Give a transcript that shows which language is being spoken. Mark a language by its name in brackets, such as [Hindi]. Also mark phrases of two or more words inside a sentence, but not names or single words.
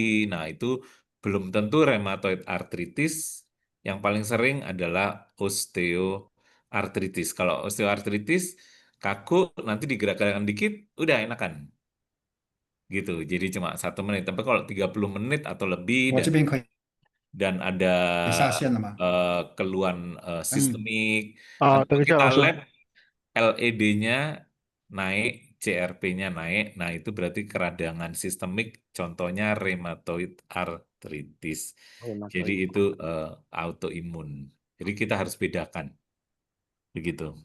[Indonesian] Nah, itu belum tentu [English] rheumatoid arthritis. [Indonesian] Yang paling sering adalah osteoartritis. Kalau osteoartritis kaku nanti digerak-gerakkan dikit, udah enakan. Gitu. Jadi cuma 1 menit. Tapi kalau 30 menit atau lebih dan ada [Chinese] 我这边可以下线了吗？ [Indonesian] keluhan 嗯， sistemik, atau [Chinese] 等一下， [Indonesian] kita [Chinese] 老师。 [Indonesian] lab LED-nya naik, CRP-nya naik, nah itu berarti keradangan sistemik, contohnya [English] rheumatoid arthritis. [Indonesian] Jadi Rheumatoid. itu autoimun. Jadi kita harus bedakan, begitu.